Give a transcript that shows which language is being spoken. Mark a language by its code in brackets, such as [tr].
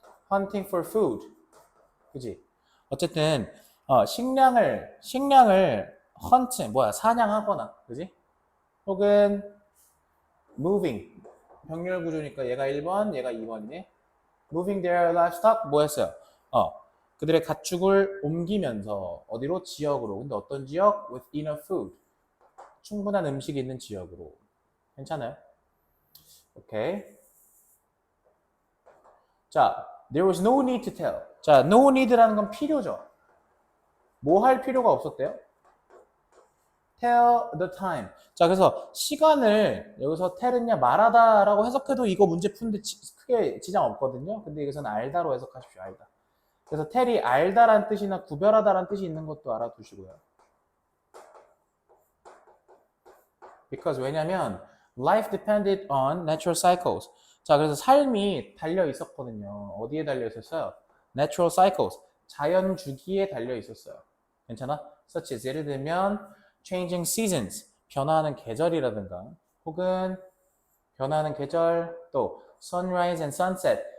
[en] hunting for food. [ko] 그지? 어쨌든, 식량을 hunt, 사냥하거나, 그지? 혹은, moving. 병렬 구조니까 얘가 1번, 얘가 2번이네. [en] moving their livestock, 뭐 했어요? [ko] 그들의 가축을 옮기면서, 어디로? 지역으로. 근데 어떤 지역? [en] with enough food. [ko] 충분한 음식이 있는 지역으로. 괜찮아요? 오케이. [en] 자, there was no need to tell. [ko] 자, no need라는 건 필요죠. 뭐 할 필요가 없었대요? [en] tell the time. [ko] 자, 그래서 시간을 여기서 tell은요, 말하다라고 해석해도 이거 문제 푸는데 크게 지장 없거든요. 근데 이것은 알다로 해석하십시오. 알다. 그래서 tell이 알다란 뜻이나 구별하다란 뜻이 있는 것도 알아두시고요. [en] because [ko] 왜냐면 [en] life depended on natural cycles. [ko] 자, 그래서 삶이 달려 있었거든요. 어디에 달려 있었어요? [en] natural cycles. [ko] 자연 주기에 달려 있었어요. 괜찮아? [en] such as [ko] 예를 들면 [en] changing seasons. [ko] 변화하는 계절이라든가 혹은 변화하는 계절 또 [en] sunrise and sunset.